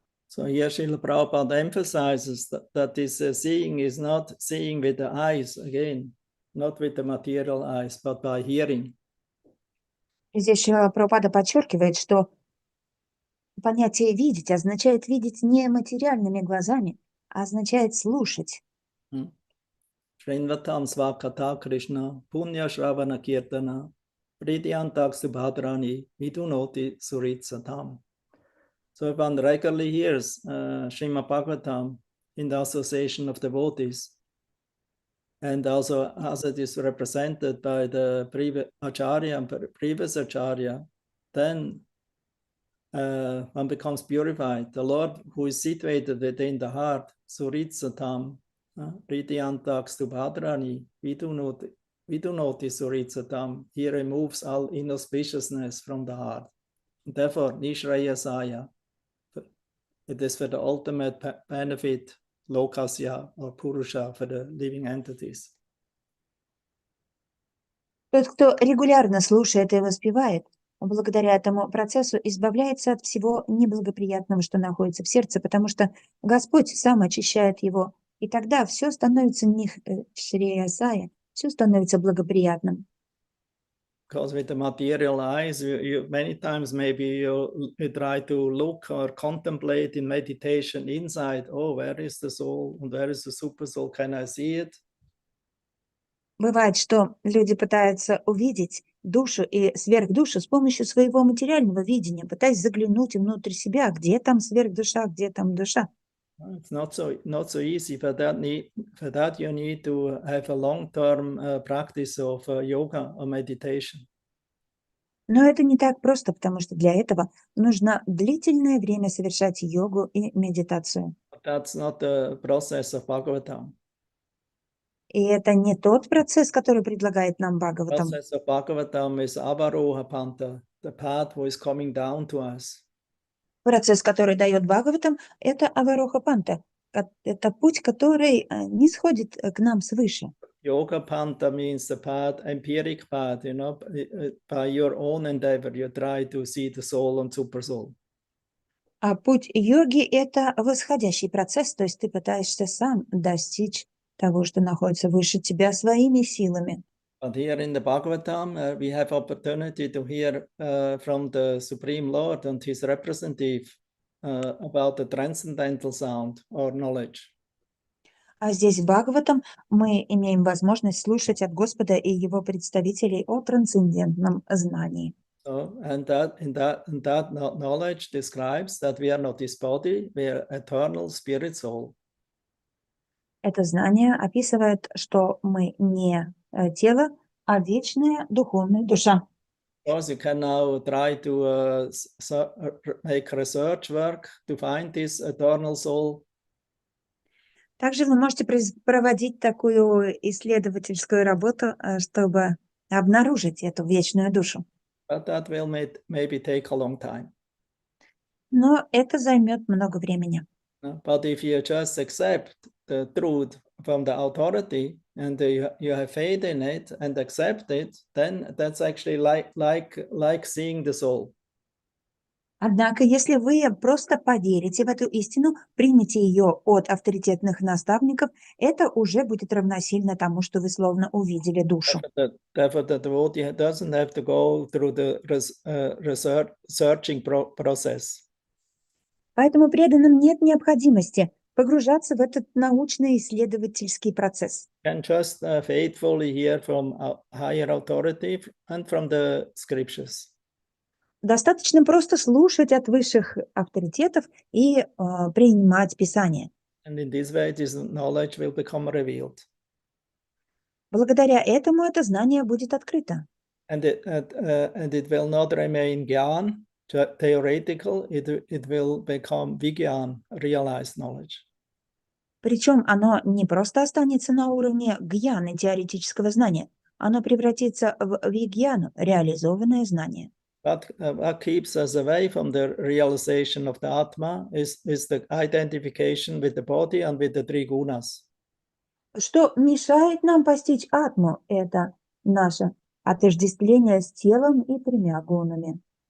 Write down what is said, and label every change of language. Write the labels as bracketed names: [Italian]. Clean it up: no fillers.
[English] So here Srila Prabhupada emphasizes that this seeing is not seeing with the eyes again, not with the material eyes, but by hearing. [Russian] Здесь Шрила Прабхупада подчеркивает, что понятие «видеть» означает видеть не материальными глазами, а означает слушать. [Sanskrit] Shrinvatam svakata Krishna, punya shravana kirtana, pridyantak subhadrani, vidunoti suritsatam. [English] So if one regularly hears Srimad Bhagavatam in the association of devotees, and also as it is represented by the previous acharya and previous acharya, then one becomes purified. The Lord who is situated within the heart, [Sanskrit] Suritsatam, Pridyantak Subhadrani, Vidunoti Suritsatam, [English] he removes all inauspiciousness from the heart. Therefore, Nishrayasaya, it is for the ultimate benefit, Lokasya or Purusha, for the living entities. [Russian] Тот, кто регулярно слушает и воспевает, благодаря этому процессу избавляется от всего неблагоприятного, что находится в сердце, потому что Господь сам очищает его, и тогда все становится Шреясая, все становится благоприятным. [English] Because with the material eyes, you many times maybe you try to look or contemplate in meditation inside, oh, where is the soul and where is the super soul? Can I see it? [Russian] Бывает, что люди пытаются увидеть душу и сверхдушу с помощью своего материального видения, пытаясь заглянуть внутрь себя, где там сверхдуша, где там душа. [English] It's not so easy. For that you need to have a long-term practice of yoga or meditation. [Russian] Но это не так просто, потому что для этого нужно длительное время совершать йогу и медитацию. [English] But that's not the process of Bhagavatam. [Russian] И это не тот процесс, который предлагает нам Бхагаватам. [English] The process of Bhagavatam is avaroha panta, the path who is coming down to us. [Russian] Процесс, который дает Бхагаватам, это авароха панта. Это путь, который не сходит к нам свыше. [English] Yoga panta means the path, empiric path, you know, by your own endeavor, you try to see the soul and super soul. [Russian] А путь йоги – это восходящий процесс, то есть ты пытаешься сам достичь того, что находится выше тебя своими силами. [English] But here in the Bhagavatam, we have opportunity to hear from the Supreme Lord and his representative about the transcendental sound or knowledge. [Russian] А здесь в Бхагаватам мы имеем возможность слушать от Господа и его представителей о трансцендентном знании. [English] So, and that knowledge describes that we are not this body, we are eternal spirit soul. [Russian] Это знание описывает, что мы не тело, а вечная духовная душа. [English] Of course, you can now try to make research work to find this eternal soul. [Russian] Также вы можете проводить такую исследовательскую работу, чтобы обнаружить эту вечную душу. [English] But that will maybe take a long time. [Russian] Но это займет много времени. [English] But if you just accept the truth from the authority and you have faith in it and accept it, then that's actually like seeing the soul. [Russian] Однако, если вы просто поверите в эту истину, примете ее от авторитетных наставников, это уже будет равносильно тому, что вы словно увидели душу. [English] Therefore, the devotee doesn't have to go through the searching process. [Russian] Поэтому преданным нет необходимости погружаться в этот научно-исследовательский процесс. [English] Can just faithfully hear from a higher authority and from the scriptures. [Russian] Достаточно просто слушать от высших авторитетов и принимать Писание. [English] And in this way, this knowledge will become revealed. [Russian] Благодаря этому это знание будет открыто. [English] And it will not remain gyan, theoretical, it will become Vigyan, realized knowledge. [Russian] Причем оно не просто останется на уровне гьяны, теоретического знания, оно превратится в вигьяну, реализованное знание. [English] But what keeps us away from the realization of the Atma is the identification with the body and with the three gunas. [Russian] Что мешает нам постичь атму, это наше отождествление с телом и тремя гунами.